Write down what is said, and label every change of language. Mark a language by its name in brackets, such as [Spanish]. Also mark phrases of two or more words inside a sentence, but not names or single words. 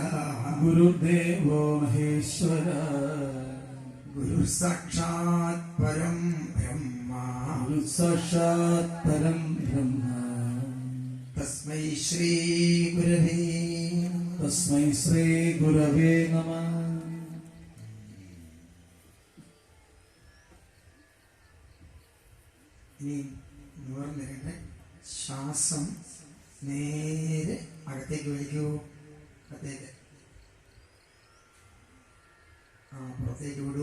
[Sanskrit] गुरुर्देवो महेश्वरः गुरुर्साक्षात् परं ब्रह्मा गुरुसाक्षात् परं ब्रह्म तस्मै श्री गुरवे नमः [Malayalam] ഇനി നിവർന്നിട്ട് ശ്വാസം നേരെ അകത്തേക്ക് വലിക്കൂ. അകത്തേക്ക് പുറത്തേക്ക് വിടൂ.